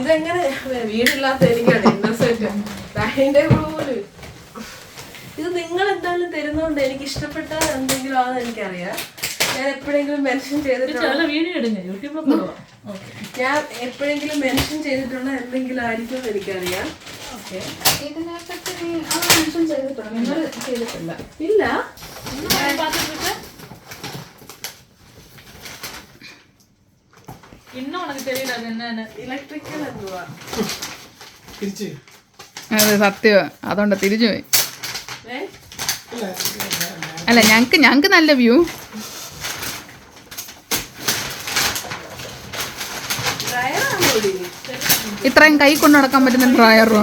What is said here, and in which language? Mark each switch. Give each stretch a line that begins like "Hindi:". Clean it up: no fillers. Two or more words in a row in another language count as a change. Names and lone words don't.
Malayalam: ഇതെങ്ങനെ വീടില്ലാത്ത എനിക്കാണ്
English: dinner set.
Malayalam: അതിന്റെ പോലും ഇത് നിങ്ങൾ എന്തായാലും തരുന്നോണ്ട് എനിക്ക് ഇഷ്ടപ്പെട്ട എന്തെങ്കിലും ആണെന്ന് എനിക്കറിയാം. ഞാൻ എപ്പോഴെങ്കിലും മെൻഷൻ ചെയ്തിട്ടുള്ള വീഡിയോ എടുங்க യൂട്യൂബിൽ പോവാം. ഞാൻ എപ്പോഴെങ്കിലും മെൻഷൻ ചെയ്തിട്ടുള്ള എന്തെങ്കിലും ആയിരിക്കും എനിക്കറിയാം. ഓക്കെ ഇല്ല
Tamil: இன்னும் உனக்கு தெரியல அது என்னன்னு.
Malayalam: ഇലക്ട്രിക്കൽ എന്തുവാ? അത് സത്യം. അതുകൊണ്ട് തിരിച്ചു പോയി. അല്ല ഞങ്ങക്ക് നല്ല വ്യൂ. ഇത്രയും കൈ കൊണ്ട് നടക്കാൻ പറ്റുന്ന ഡ്രയറോ?